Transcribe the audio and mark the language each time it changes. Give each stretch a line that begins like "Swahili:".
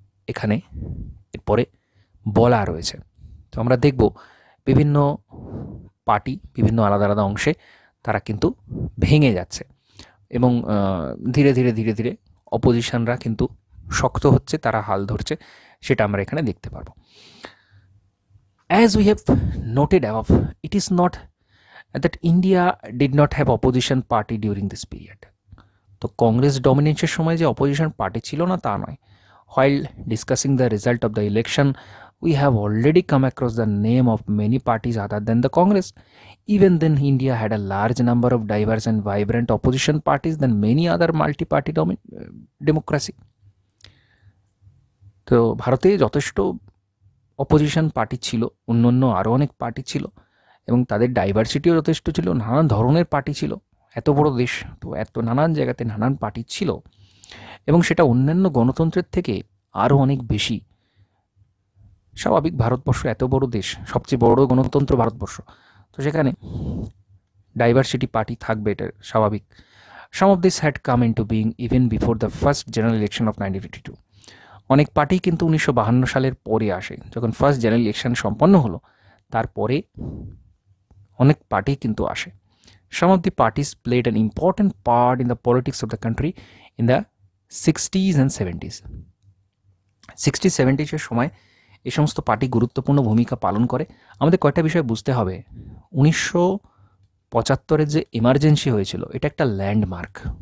Bangla: এখানে এরপরে বলা রয়েছে। তো আমরা দেখব বিভিন্ন পার্টি বিভিন্ন আলাদা আলাদা অংশে তারা কিন্তু ভেঙে যাচ্ছে এবং ধীরে ধীরে ধীরে ধীরে অপোজিশনরা কিন্তু শক্ত হচ্ছে, তারা হাল ধরছে, সেটা আমরা এখানে দেখতে পারবো। As we have noted above, it is not that India did not have opposition party during this period. তো কংগ্রেস ডমিনেন্সের সময় যে অপোজিশন পার্টি ছিল না তা নয়।
English: While discussing the result of the election, we have already come across the name of many parties other than the Congress. Even then, India had a large number of diverse and vibrant opposition parties than many other multi-party democracy.
Bangla: তো ভারতে যথেষ্ট opposition party ছিল, অন্যান্য আরও অনেক party ছিল এবং তাদের ডাইভার্সিটিও যথেষ্ট ছিল, নানান ধরনের পার্টি ছিল। এত বড় দেশ, তো এত নানান জায়গাতে নানান পার্টি ছিল এবং সেটা অন্যান্য গণতন্ত্রের থেকে আরও অনেক বেশি। স্বাভাবিক, ভারতবর্ষ এত বড় দেশ, সবচেয়ে বড় গণতন্ত্র ভারতবর্ষ, তো সেখানে ডাইভার্সিটি পার্টি থাকবে, এটা স্বাভাবিক।
English: Some of this had come into being even before the first general election of 1952।
Bangla: অনেক পার্টি কিন্তু 1952 সালের পরে আসে, যখন ফার্স্ট জেনারেল ইলেকশন সম্পন্ন হলো তারপরে অনেক পার্টি কিন্তু আসে।
English: Some of the parties played an important part in the politics of the country in the 60s and 70s.
Bangla: 60s 70s এর সময় এই সমস্ত পার্টি গুরুত্বপূর্ণ ভূমিকা পালন করে। আমাদের কয়েকটা বিষয় বুঝতে হবে। 1975-এর যে এমার্জেন্সি হয়েছিল, এটা একটা ল্যান্ডমার্ক।